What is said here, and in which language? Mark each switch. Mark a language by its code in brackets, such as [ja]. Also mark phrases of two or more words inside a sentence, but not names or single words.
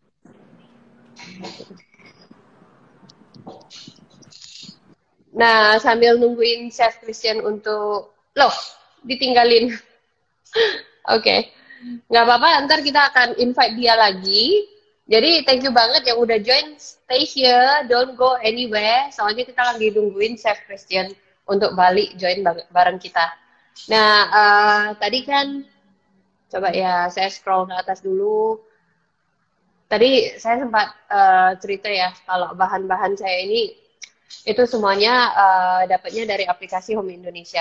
[id] Nah, sambil nungguin Chef Christian untuk... Loh, ditinggalin. Oke, nggak apa-apa. Ntar kita akan invite dia lagi. Jadi [en] thank you [id] banget yang udah join. [en] Stay here, don't go anywhere. [id] Soalnya kita lagi nungguin Chef Christian untuk balik join bareng kita. Nah, tadi kan coba ya saya scroll ke atas dulu. Tadi saya sempat cerita ya kalau bahan-bahan saya ini itu semuanya dapatnya dari aplikasi Home Indonesia.